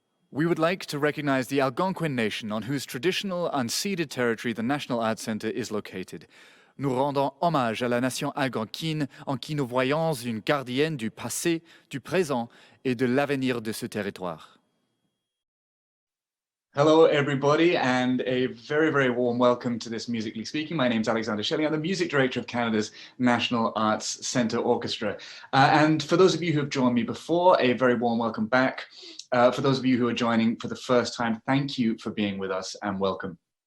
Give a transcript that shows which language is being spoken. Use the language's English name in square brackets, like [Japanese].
[English] We would like to recognize the Algonquin Nation on whose traditional unceded territory the National Arts Centre is located. [French] Nous rendons hommage à la nation algonquine en qui nous voyons une gardienne du passé, du présent et de l'avenir de ce territoire. [English] Hello, everybody, and a very, very warm welcome to this Musically Speaking. My name is Alexander Shelley. I'm the music director of Canada's National Arts Centre Orchestra. And for those of you who have joined me before, a very warm welcome back. For those of you who are joining for the first time, thank you for being with us and welcome.